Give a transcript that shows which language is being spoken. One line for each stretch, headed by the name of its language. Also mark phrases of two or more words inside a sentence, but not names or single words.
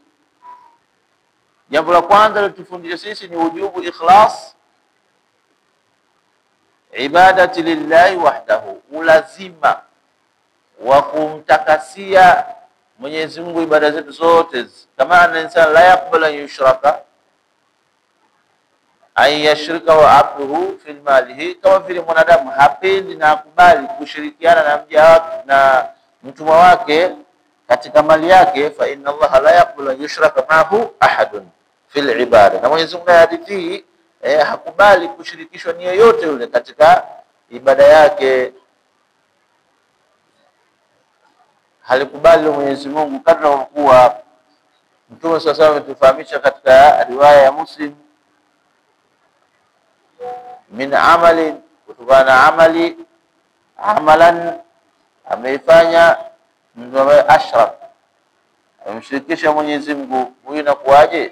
Swahili: Jambo la kwanza litufundisha sisi ni
Arabic: وجوب إخلاص العبادة لله وحده,
Swahili: ulazima wa kumtakasia Mwenyezi Mungu ibada zetu zote.
Arabic: كما أن الإنسان لا يقبل أن يشرك أن يشرك وعبده في ماله,
Swahili: kama vile mwanadamu hapendi na akubali kushirikiana na mja wake na mtumwa wake katika mali yake,
Arabic: فإن الله لا يقبل أن يشرك معه أحد في العبادة.
Swahili: Na Mwenyezi Mungu hadithi hakubali kushirikishwa ni yoyote yule katika ibada yake. Halikubali Mwenyezi Mungu kadra kuwa Mtume sasa ametufahamisha katika riwaya ya Muslim,
Arabic: من عمل,
Swahili: kutokana amali, amalan ameifanya mtu ambaye ashrak, amemshirikisha Mwenyezi Mungu, huyu inakuwaje?